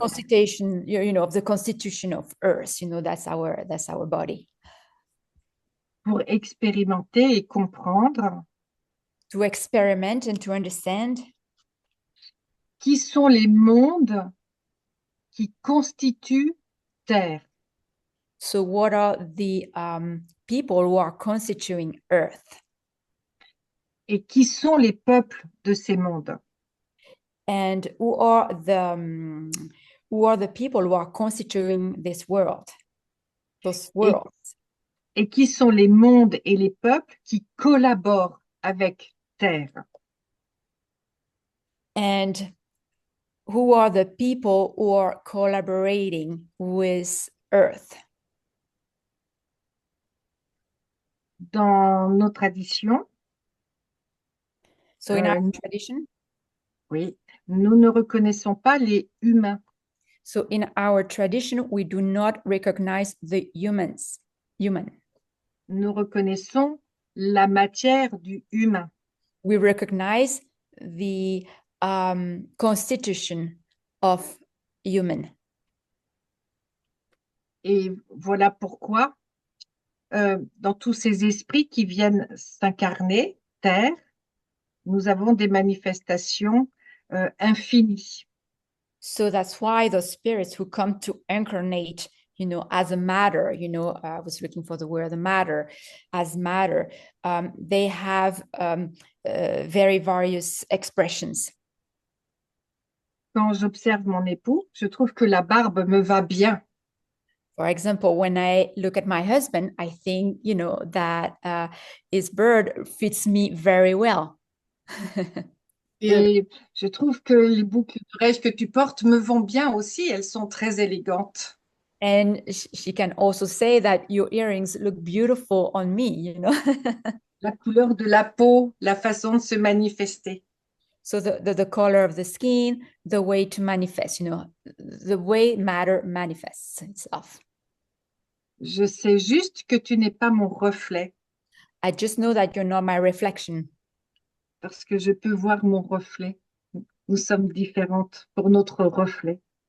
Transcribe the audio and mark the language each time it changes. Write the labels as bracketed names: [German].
[English] constitution, of the constitution of earth. That's our body. [French] Pour expérimenter et comprendre [English] To experiment and to understand [French] qui sont les mondes qui constituent terre. [English] so what are the people who are constituting earth [French] Et qui sont les peuples de ces mondes. [English] and who are the people who are constituting this world, those worlds, [French] Et qui sont les mondes et les peuples qui collaborent avec terre. [English] and who are the people who are collaborating with earth. [French] Dans nos traditions, [English] So in our [French] nous- [English] tradition, [French] oui, nous ne reconnaissons pas les humains. [English] so in our tradition, we do not recognize the human. [French] Nous reconnaissons la matière du humain. [English] We recognize the constitution of human. [French] Et voilà pourquoi, dans tous ces esprits qui viennent s'incarner, terre, nous avons des manifestations infinies. [English] So that's why those spirits who come to incarnate, as a matter, I was looking for the word, the matter, as matter, they have very various expressions. [French] Quand j'observe mon époux, je trouve que la barbe me va bien. [English] For example, when I look at my husband, I think, that his bird fits me very well. [French] Et je trouve que les boucles d'oreilles que tu portes me vont bien aussi, elles sont très élégantes. [English] And she can also say that your earrings look beautiful on me, [French] La couleur de la peau, la façon de se manifester. [English] So the color of the skin, the way to manifest, the way matter manifests itself. [French] Je sais juste que tu n'es pas mon reflet, [English] I just know that you're not my reflection [French] parce que je peux voir mon reflet. Nous sommes différentes pour notre reflet.